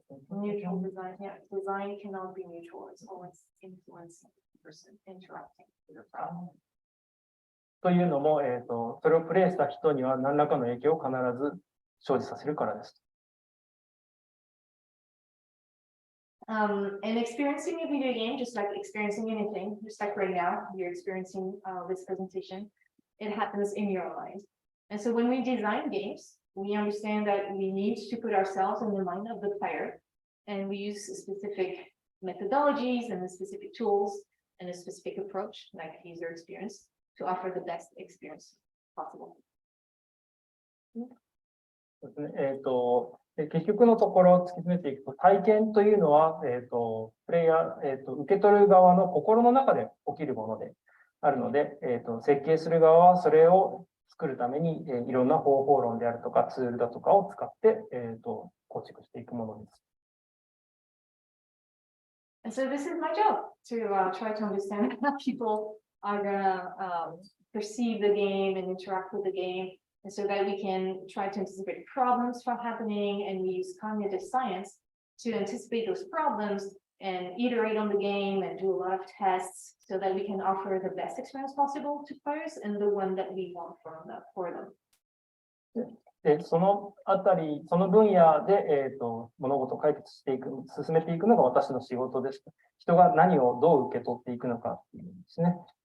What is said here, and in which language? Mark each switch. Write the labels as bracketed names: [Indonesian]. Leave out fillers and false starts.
[English] Neutral design, yeah, design cannot be neutral. It's always influencing the person interacting with the problem. [Japanese] というのも、それをプレイした人には何らかの影響を必ず生じさせるからです。 [English] And experiencing a video game, just like experiencing anything, just like right now, you're experiencing this presentation, it happens in your mind. And so when we design games, we understand that we need to put ourselves in the mind of the player, and we use specific methodologies and specific tools and a specific approach, like user experience, to offer the best experience possible. [Japanese] ですね。結局のところを突き詰めていくと、体験というのは、プレイヤー、受け取る側の心の中で起きるものであるので、設計する側はそれを作るために、いろんな方法論であるとかツールだとかを使って、構築していくものです。 [English] And so this is my job to try to understand how people are gonna perceive the game and interact with the game. And so that we can try to anticipate problems from happening, and we use cognitive science to anticipate those problems and iterate on the game and do a lot of tests so that we can offer the best experience possible to players and the one that we want for them. [Japanese] で、そのあたり、その分野で、物事を解決していく、進めていくのが私の仕事です。人が何をどう受け取っていくのかっていうんですね。